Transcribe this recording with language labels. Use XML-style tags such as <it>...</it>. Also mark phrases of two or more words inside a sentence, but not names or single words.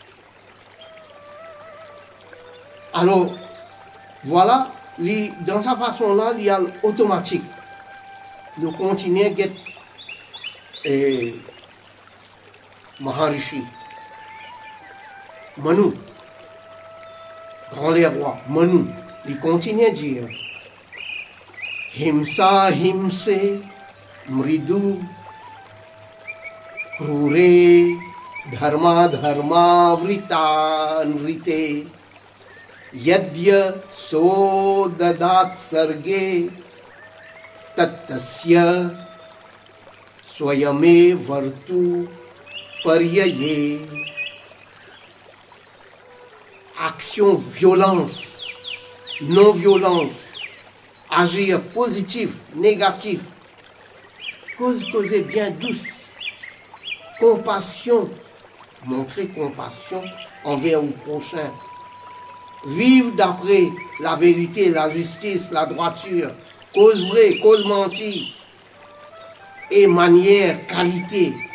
<fr>Alors, voilà, dans sa façon là, il y a l'automatique. Nous continuons à get Maharishi, Manu, grand les rois, Manu, il continue à dire</fr> <sa>हिंस्र हिंस्रे मृदु क्रूरे धर्म धर्म वृत नृते यद्य सो ददात् सर्गे तत्तस्य स्वयमे वर्तु पर्यये.</sa> <fr>action violence, non-violence, agir positif, négatif, causer bien douce, compassion, montrer compassion envers le prochain, vivre d'après la vérité, la justice, la droiture, cause vraie, cause mentie, et manière, qualité.</fr>